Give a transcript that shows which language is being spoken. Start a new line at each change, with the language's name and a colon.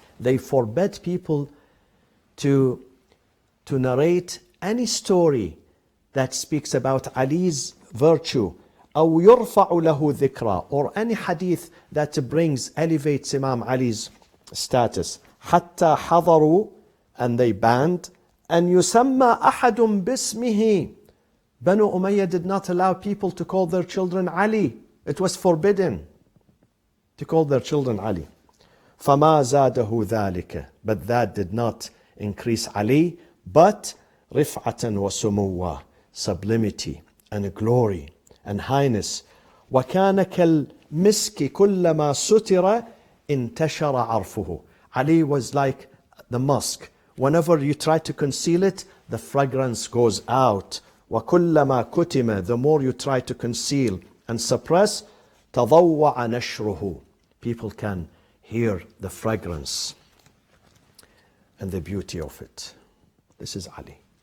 English: They forbade people to narrate any story that speaks about Ali's virtue,
Arabic: أو يرفع له ذكرى,
English: or any hadith that elevates Imam Ali's status.
Arabic: حتى حضروا,
English: and they banned,
Arabic: أن يسمى أحد باسمه.
English: Banu Umayyah did not allow people to call their children Ali. It was forbidden to call their children Ali.
Arabic: فما زاده ذلك,
English: but that did not increase Ali, but
Arabic: رفعة وسموة,
English: sublimity and glory and highness.
Arabic: وكان كالمسك كلما ستر انتشر عرفه.
English: Ali was like the musk. Whenever you try to conceal it, the fragrance goes out.
Arabic: وكلما كتم,
English: the more you try to conceal and suppress,
Arabic: تضوع نشره.
English: People can hear the fragrance and the beauty of it. This is Ali.